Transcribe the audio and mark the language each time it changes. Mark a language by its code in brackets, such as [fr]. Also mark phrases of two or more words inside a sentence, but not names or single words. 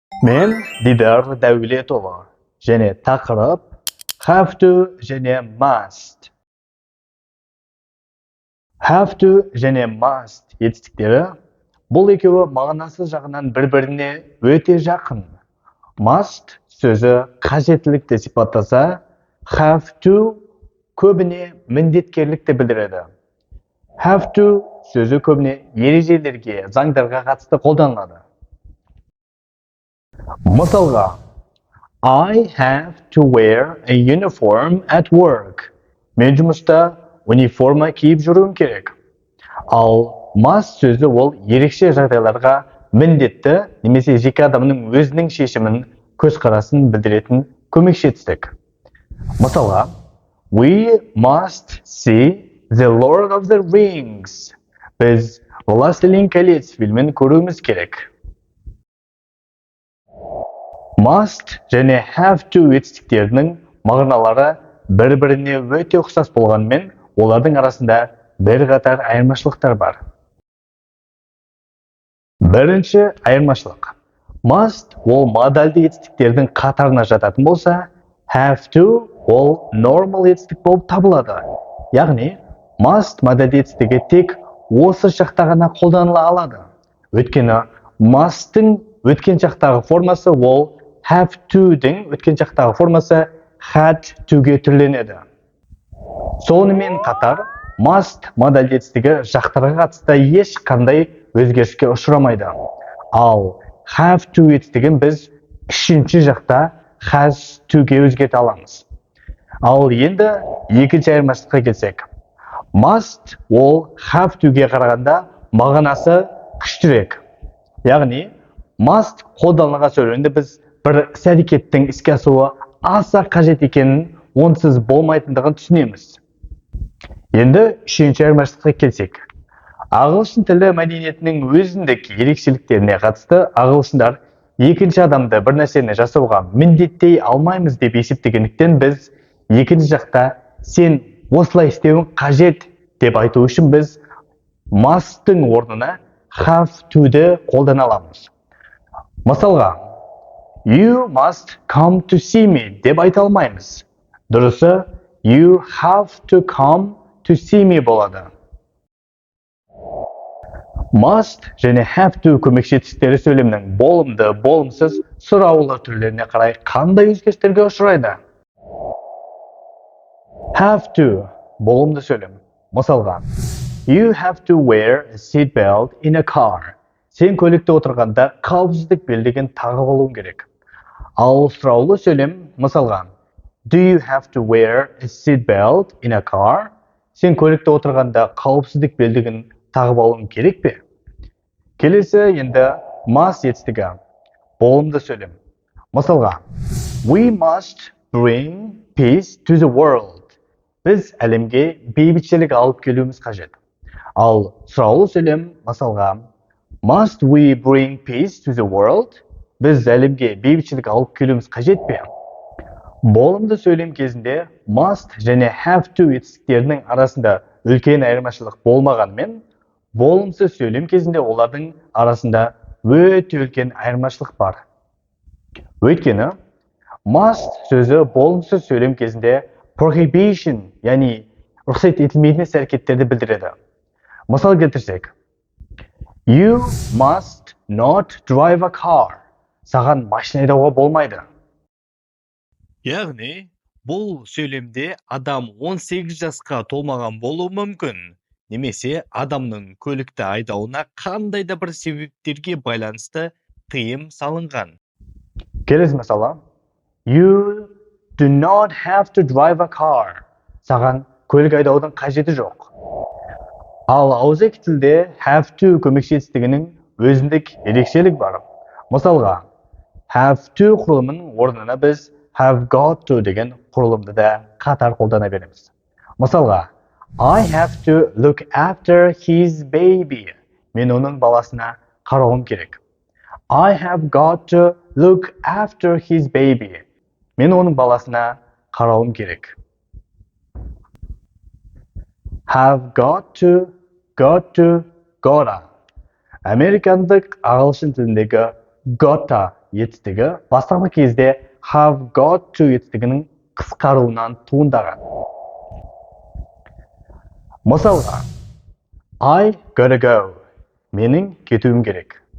[kk] Men Diдар Davletova және тақырып [en] have to [kk] және must. [en] Have to [kk] және must етістіктері бұл екеуі мағынасы жағынан бір-біріне өте жақын. Must сөзі қажеттілікті сипаттаса, [en] have to [kk] көбіне міндеткерлікті білдіреді. [en] Have to [kk] сөзі көбіне ережелерге, заңдарға қатысты қолданылады. Мысалға, [en] I have to wear a uniform at work. [kk] Мен жұмыста униформа киіп жүруім керек. Ал must сөзі ол ерекше жағдайларға міндетті немесе жеке адамның өзінің шешімін, көзқарасын білдіретін көмекші етістік. Мысалға, [en] We must see the Lord of the Rings. [kk] Біз Властелин колец фильмін көруіміз керек. Must және [en] have to [kk] етістіктерінің мағыналары бір-біріне өте ұқсас болғанымен, олардың арасында бірқатар айырмашылықтар бар. Бірінші айырмашылық. Must ол модальді етістіктердің қатарына жататын болса, [en] have to [kk] ол normal етістік болып табылады. Яғни, must модальді етістігі тек осы шақта ғана қолданыла алады. Өйткені must'тың өткен шақтағы формасы ол [en] have to- [kk] дің өткен шақтағы формасы [en] had to- [kk] ге түрленеді. Сонымен қатар, must модальді етістігі жақтарға қатысты ешқандай өзгеріске ұшырамайды. Ал [en] have to [kk] етістігін біз үшінші жақта [en] has to- [kk] ге өзгерте аламыз. Ал енді екінші айырмашылыққа келсек. Must ол [en] have to- [kk] ге қарағанда мағынасы күштірек. Яғни, must қолданылған сөйлемде біз бір іс-әрекеттің іске асуы аса қажет екенін, онсыз болмайтындығын түсінеміз. Енді үшінші айырмашылыққа келсек. Ағылшын тілі мәдениетінің өзіндік ерекшеліктеріне қатысты ағылшындар екінші адамды бір нәрсені жасауға міндеттей алмаймыз деп есептегендіктен біз екінші жақта сен осылай істеуің қажет деп айту үшін біз must-тың орнына [en] have to- [kk] ді қолдана аламыз. Мысалға, [en] You must come to see me [kk] деп айта алмаймыз. Дұрысы, [en] you have to come to see me болады. [kk] Must және [en] have to [kk] көмекші етістіктері сөйлемнің болымды, болымсыз, сұраулы түрлеріне қарай қандай өзгерістерге ұшырайды? [en] Have to [kk] болымды сөйлем. Мысалға, [en] You have to wear a seat belt in a car. [kk] Сен көлікте отырғанда қауіпсіздік белдігін тағып алуың керек. Ал сұраулы сөйлем, мысалға, [en] Do you have to wear a seat belt in a car? [kk] Сен көлікте отырғанда қауіпсіздік белдігін тағып алуың керек пе? Келесі енді must етістігі, болымды сөйлем. Мысалға, [en] We must bring peace to the world. [kk] Біз әлемге бейбітшілік алып келуіміз қажет. Ал сұраулы сөйлем, мысалға, [en] Must we bring peace to the world? [kk] Біз әлемге бейбітшілік алып келуіміз қажет пе? Болымды сөйлем кезінде must және [en] have to [kk] етістіктерінің арасында үлкен айырмашылық болмағанымен, болымсыз сөйлем кезінде олардың арасында өте үлкен айырмашылық бар. Өйткені, must сөзі болымсыз сөйлем кезінде prohibition, яғни рұқсат етілмейтін іс-әрекеттерді білдіреді. Мысал келтірсек, [en] You must not drive a car. [kk] Саған машина айдауға болмайды. Яғни, бұл сөйлемде адам 18 жасқа толмаған болуы мүмкін, немесе адамның көлікті айдауына қандай да бір себептерге байланысты тыйым салынған. Келесі мысалы, [en] You do not have to drive a car. [kk] Саған көлік айдаудың қажеті жоқ. Ал ауызекі тілде [en] have to [kk] көмекші етістігінің өзіндік ерекшелік бар. Мысалға, [en] have to [kk] құрылымының орнына біз [en] have got to [kk] деген құрылымды да қатар қолдана береміз. Мысалға, [en] I have to look after his baby. [kk] Мен оның баласына қарауым керек. [en] I have got to look after his baby. [kk] Мен оның баласына қарауым керек. [en] Have got to, gotta. [kk] Американдық ағылшын тіліндегі gotta етістігі бастапқы кезде [en] have got to [kk] етістігінің қысқаруынан туындаған. Мысалға, [en] I gotta go. [kk] Менің кетуім керек.